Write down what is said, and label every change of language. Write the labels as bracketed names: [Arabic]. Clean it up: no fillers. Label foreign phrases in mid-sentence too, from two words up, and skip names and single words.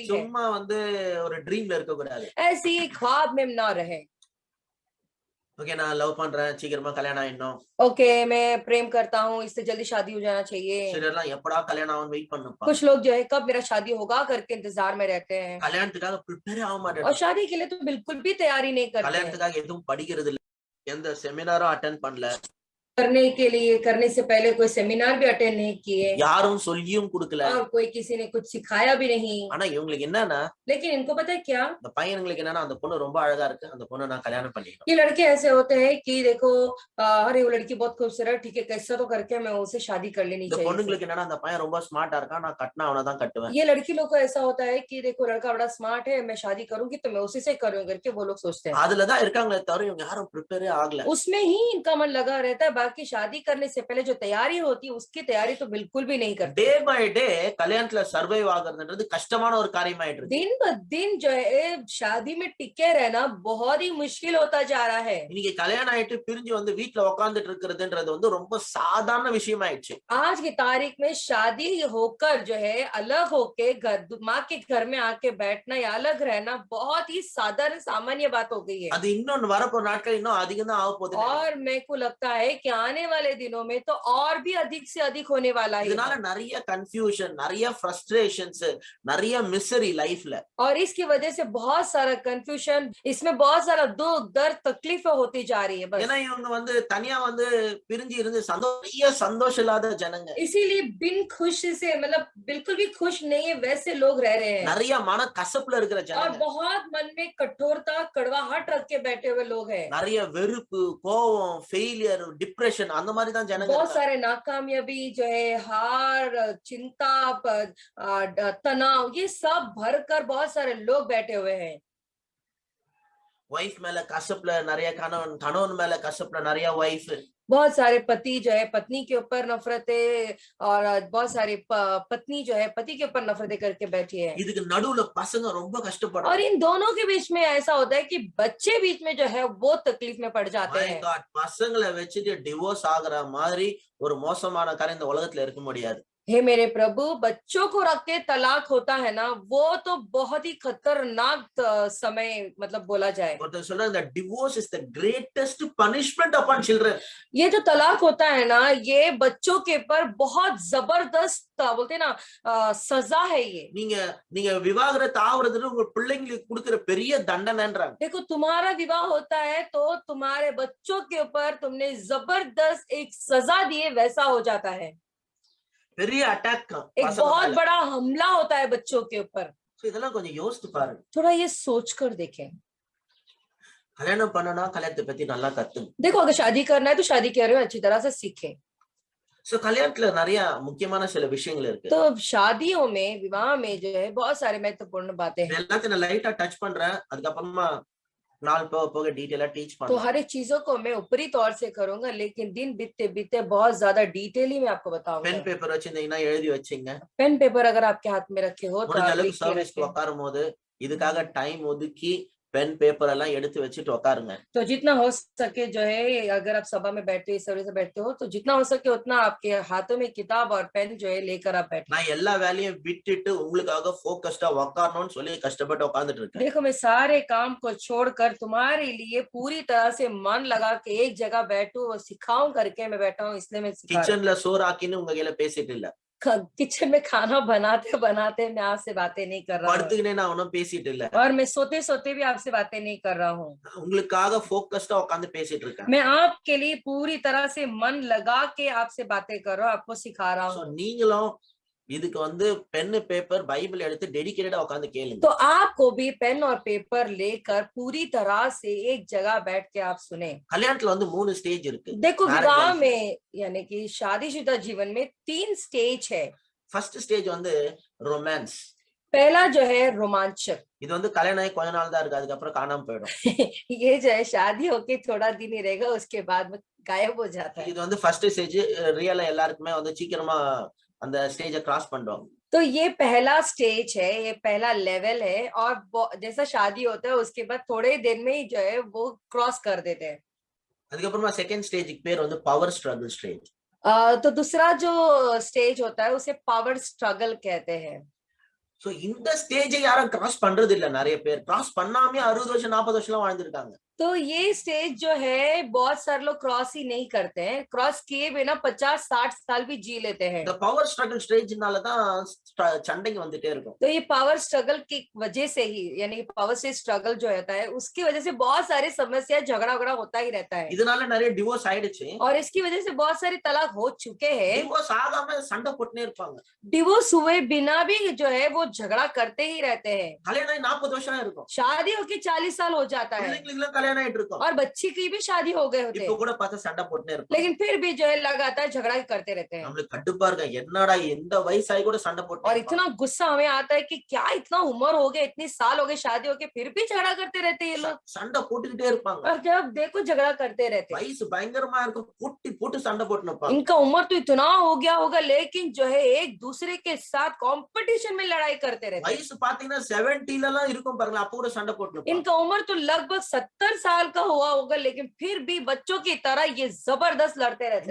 [Tamil] சும்மா வந்து ஒரு ட்ரீம்ல இருக்க கூடாது. [Hindi] ऐसी ख्वाब में ना रहे। [Tamil] ஓகே நான் லவ் பண்றேன், சீக்கிரமா கல்யாணம் ஆயிடணும். [Hindi] ओके मैं प्रेम करता हूँ, इससे जल्दी शादी हो जाना चाहिए। [Tamil] சிலர்லாம் எப்படா கல்யாணம் ஆகும் வெயிட் பண்ணுப்பா. [Hindi] कुछ लोग जो है कब मेरा शादी होगा करके इंतजार में रहते हैं [Tamil] கல்யாணத்துக்காக ப்ரிப்பேர் ஆக மாட்டேன். [Hindi] और शादी के लिए तो बिल्कुल भी तैयारी नहीं करते हैं। [Tamil] கல்யாணத்துக்காக எதுவும் படிக்கிறது இல்ல, எந்த செமினாரும் அட்டெண்ட் பண்ணல, [Hindi] करने से पहले कोई सेमिनार भी अटेंड नहीं किए [Tamil] யாரும் சொல்லியும் கொடுக்கல. [Hindi] और कोई किसी ने कुछ सिखाया भी नहीं। [Tamil] ஆனா இவங்களுக்கு என்னன்னா, [Hindi] लेकिन इनको पता है क्या, [Tamil] இந்த பையனுங்களுக்கு என்னன்னா அந்த பொண்ணு ரொம்ப அழகா இருக்கு, அந்த பொண்ணை நான் கல்யாணம் பண்ணிக்கணும். [Hindi] ये लड़के ऐसे होते हैं कि देखो अरे वो लड़की बहुत खूबसूरत, ठीक है कैसा तो करके मैं उसे शादी कर लेनी [Tamil] இந்த [Hindi] चाहिए। [Tamil] பொண்ணுங்களுக்கு என்னன்னா அந்த பையன் ரொம்ப ஸ்மார்ட்டா இருக்கான், நான் கட்டினா அவனை தான் கட்டுவேன். [Hindi] ये लड़की लोग को ऐसा होता है कि देखो लड़का बड़ा स्मार्ट है, मैं शादी करूंगी तो मैं उसी से करूंगी करके वो लोग सोचते हैं। [Tamil] அதுலதான் இருக்காங்களே தவிர இவங்க யாரும் ப்ரிப்பேரே ஆகல. [Hindi] उसमें ही इनका मन लगा रहता है, बाकी शादी करने से पहले जो तैयारी होती है उसकी तैयारी तो बिल्कुल भी नहीं करते। [English] day by day [Tamil] கல்யாணத்துல சர்வைவ் ஆகுறதுன்றது கஷ்டமான ஒரு காரியமாயிட்டு இருக்கு. [Hindi] दिन ब दिन जो है शादी में टिके रहना बहुत ही मुश्किल होता जा रहा है। [Tamil] இன்னைக்கு கல்யாணம் ஆயிட்டு பிரிஞ்சு வந்து வீட்டுல உட்கார்ந்துட்டு இருக்கிறதுன்றது வந்து ரொம்ப சாதாரண விஷயம் ஆயிடுச்சு. [Hindi] आज की तारीख में शादी होकर जो है अलग होके घर माँ के घर में आके बैठना या अलग रहना बहुत ही साधारण सामान्य बात हो गई है। [Tamil] அது இன்னொன்னு வரப்போற நாட்கள் இன்னும் அதிகம் தான் ஆக போகுது. [Hindi] और मेरे को लगता है कि आने वाले दिनों में तो और भी अधिक से अधिक होने वाला है। [Tamil] இதனால நிறைய கன்ஃபியூஷன், நிறைய ஃப்ரஸ்ட்ரேஷன்ஸ், நிறைய மிசரி லைஃப்ல. [Hindi] और इसकी वजह से बहुत सारा कंफ्यूजन, इसमें बहुत सारा दुख दर्द तकलीफें होती जा रही है बस। [Tamil] ஏன்னா இவங்க வந்து தனியா வந்து பிரிஞ்சு இருந்து சந்தோஷம் இல்லாத ஜனங்க. [Hindi] इसीलिए बिन खुशी से मतलब बिल्कुल भी खुश नहीं है वैसे लोग रह रहे हैं। [Tamil] நிறைய மன கசப்புல இருக்கிற [Hindi] और [Tamil] ஜனங்க. [Hindi] बहुत मन में कठोरता कड़वाहट रख के बैठे हुए लोग हैं। [Tamil] நிறைய வெறுப்பு, கோபம், [English] failure, depression [Tamil] அந்த மாதிரி தான் ஜனங்க [Hindi] बहुत [Tamil] இருக்காங்க. [Hindi] सारे नाकामयाबी जो है हार चिंता तनाव ये सब भरकर बहुत सारे लोग बैठे हुए हैं। [Tamil] வைஃப் மேல கசப்புல நிறைய கணவன், கணவன் மேல கசப்புல நிறைய வைஃப். [Hindi] बहुत सारे पति जो है पत्नी के ऊपर नफरतें और बहुत सारे पत्नी जो है पति के ऊपर नफरतें करके बैठी है। [Tamil] இதுக்கு நடுவுல பசங்க ரொம்ப கஷ்டப்படுறாங்க. [Hindi] और इन दोनों के बीच में ऐसा होता है कि बच्चे बीच में जो है वो तकलीफ में पड़ जाते [English] My [Hindi] हैं। [English] God, [Tamil] பசங்களை வச்சுட்டு டிவோர்ஸ் ஆகுற மாதிரி ஒரு மோசமான காரியம் இந்த உலகத்துல இருக்க முடியாது. [Hindi] हे मेरे प्रभु, बच्चों को रख के तलाक होता है ना, वो तो बहुत ही खतरनाक समय मतलब बोला जाए। [Tamil] ஒருத்தர் சொல்றாங்க [English] the divorce is the greatest punishment upon children. [Hindi] ये जो तलाक होता है ना, ये बच्चों के ऊपर बहुत जबरदस्त बोलते हैं ना सजा है ये। [Tamil] நீங்க விவாகரத்து ஆகுறது உங்க பிள்ளைங்களுக்கு கொடுக்கிற பெரிய தண்டனைன்றாங்க. [Hindi] देखो तुम्हारा विवाह होता है तो तुम्हारे बच्चों के ऊपर तुमने जबरदस्त एक सजा दिए वैसा हो जाता है। [Tamil] பெரிய அட்டாக் [Hindi] एक [Tamil] பசங்க [Hindi] बहुत [Tamil] மேல. [Hindi] बड़ा हमला होता है बच्चों के ऊपर। [Tamil] So இதெல்லாம் கொஞ்சம் யோசித்து பாருங்க. [Hindi] थोड़ा ये सोचकर देखें। [Tamil] கல்யாணம் பண்ணனா கல்யாணத்தை பத்தி நல்லா கத்துங்க. [Hindi] देखो अगर शादी करना है तो शादी के बारे में अच्छी तरह से सीखें। [Tamil] சோ கல்யாணத்துல நிறைய முக்கியமான சில விஷயங்கள் இருக்கு. [Hindi] तो शादियों में विवाह में जो है बहुत सारे महत्वपूर्ण बातें [Tamil] இது [Hindi] हैं। [Tamil] எல்லாத்தையும் நான் லைட்டா டச் பண்றேன். அதுக்கப்புறமா நாள் போக போக டீடைலா டீச் [Hindi] तो [Tamil] பண்ணலாம். [Hindi] हर एक चीजों को मैं ऊपरी तौर से करूंगा, लेकिन दिन बीतते बीतते बहुत ज्यादा डिटेली में आपको [Tamil] பென் [Hindi] बताऊंगा। [Tamil] பேப்பர் வச்சிருந்தீங்கன்னா எழுதி வச்சீங்க. [English] pen paper [Hindi] अगर आपके हाथ में रखे हो तो [Tamil] முடிஞ்ச [Hindi] आप [Tamil] அளவுக்கு [Hindi] लिख के [Tamil] சர்வீஸ்க்கு [Hindi] रखें। [Tamil] உட்காரும் போது இதுக்காக டைம் ஒதுக்கி பென் பேப்பர் எல்லாம் எடுத்து வச்சுட்டு உட்காருங்க. [Hindi] तो जितना हो सके जो है, अगर आप सभा में बैठते हो, सर्विस में बैठते हो, तो जितना हो सके उतना आपके हाथों में किताब और पेन जो है लेकर आप बैठे। [Tamil] நான் எல்லா வேலையும் விட்டுட்டு உங்களுக்காக போக்கஸ்டா உட்காரணும்னு சொல்லி கஷ்டப்பட்டு உட்கார்ந்துட்டு இருக்கேன். [Hindi] देखो मैं सारे काम को छोड़कर तुम्हारे लिए पूरी तरह से मन लगा के एक जगह बैठूं और सिखाऊं करके मैं बैठा हूँ, इसलिए मैं सिखा रहा हूं। [Tamil] கிச்சன்ல சோறு ஆக்கின்னு உங்க கையில பேசிட்டு இல்ல. [Hindi] किचन में खाना बनाते बनाते मैं आपसे बातें नहीं कर रहा हूँ, [Tamil] படுத்துக்கினே நான் ஒன்னும் பேசிட்டு இல்ல. [Hindi] और मैं सोते सोते भी आपसे बातें नहीं कर रहा हूँ। [Tamil] உங்களுக்காக போக்கஸ்டா உட்கார்ந்து பேசிட்டு இருக்கேன். [Hindi] मैं आपके लिए पूरी तरह से मन लगा के आपसे बातें कर रहा हूँ, आपको सिखा रहा [Tamil] சோ [Hindi] हूँ। [Tamil] நீங்களும் இதுக்கு [English] pen paper Bible [Tamil] எடுத்து டெடிகேட்டடா உட்கார்ந்து கேளுங்க. [Hindi] तो आपको भी पेन और पेपर लेकर पूरी तरह से एक जगह बैठ के आप सुने। [Tamil] கல்யாணத்துல 3 ஸ்டேஜ் இருக்கு. [Hindi] देखो [English] Marriage [Hindi] विवाह [English] life. [Hindi] में यानी कि शादीशुदा जीवन में 3 स्टेज है। [English] first stage [Tamil] ரொமான்ஸ். [Hindi] पहला जो है रोमांचक। [Tamil] இது கல்யாணம் ஆகி கொஞ்ச நாள் தான் இருக்கு, அதுக்கப்புறம் காணாம போயிடும். ये जो है शादी होके थोड़ा दिन ही रहेगा, उसके बाद में गायब हो जाता है। இது [English] first stage. [Tamil] ரியலா எல்லாருக்குமே சீக்கிரமா அந்த ஸ்டேஜை கிராஸ் பண்ணுவாங்க. [Hindi] तो ये पहला स्टेज है, ये पहला लेवल है, और जैसा शादी होता है उसके बाद थोड़े दिन में ही जो है वो क्रॉस कर देते हैं। [Tamil] அதுக்கப்புறமா [English] second stage [Tamil] பேர் [English] power struggle stage. [Hindi] तो दूसरा जो स्टेज होता है उसे [English] power struggle [Hindi] कहते हैं। [Tamil] சோ இந்த ஸ்டேஜை யாரும் கிராஸ் பண்றது இல்ல. நிறைய பேர் கிராஸ் பண்ணாமே 60 வருஷம் 40 வருஷம் வாழ்ந்துருக்காங்க. [Hindi] तो ये स्टेज जो है बहुत सारे लोग क्रॉस ही नहीं करते हैं, क्रॉस किए बिना 50-60 साल भी जी लेते हैं। [Tamil] இந்த [English] power struggle [Tamil] ஸ்டேஜ்னால தான் சண்டைங்க வந்துட்டே இருக்கும். [Hindi] तो ये [English] power struggle [Hindi] की वजह से ही, यानी पावर से स्ट्रगल जो होता है उसकी वजह से बहुत सारी समस्या झगड़ा वगड़ा होता ही रहता है, [Tamil] இதனால நிறைய டிவோர்ஸ் ஆயிடுச்சு. [Hindi] और इसकी वजह से बहुत सारे तलाक हो चुके हैं। [Tamil] டிவோர்ஸ் ஆகாம சண்டை போட்டுனே இருப்பாங்க. [Hindi] डिवोर्स हुए बिना भी जो है वो झगड़ा करते ही रहते हैं। [Tamil] கல்யாணம் ஆகி 40 வருஷம் இருக்கும். [Hindi] शादी होके 40 साल हो जाता है, [Tamil] பிள்ளைங்களுக்கு கல்யாணம் ஆயிட்டு இருக்கும். [Hindi] और बच्ची की भी शादी हो गए होते [Tamil] இப்போ [Hindi] हैं, [Tamil] கூட பார்த்து சண்டை போட்டுனே இருப்பாங்க. [Hindi] लेकिन फिर भी जो है लगातार झगड़ा ही करते रहते हैं। [Tamil] நம்மளுக்கு கடுப்பா இருக்கு, என்னடா எந்த வயசாகி கூட சண்டை [Hindi] और [Tamil] போட்டு [Hindi] इतना गुस्सा हमें आता है कि क्या इतना उम्र हो गया, इतने साल हो गए शादी होके, फिर भी झगड़ा करते रहते हैं ये लोग। [Tamil] சண்டை போட்டுக்கிட்டே இருப்பாங்க. [Hindi] और जब देखो झगड़ा करते रहते हैं। [Tamil] வயசு பயங்கரமா இருக்கும், போட்டு போட்டு சண்டை போட்டு நிப்பாங்க. [Hindi] इनका उम्र तो इतना हो गया होगा, लेकिन जो है एक दूसरे के साथ कंपटीशन में लड़ाई करते रहते हैं। [Tamil] வயசு பாத்தீங்கன்னா 70 எல்லாம் இருக்கும் பாருங்க, அப்ப கூட சண்டை போட்டு நிப்பாங்க. [Hindi] इनका उम्र तो लगभग 70 साल का हुआ होगा, लेकिन फिर भी बच्चों की तरह ये जबरदस्त लड़ते रहते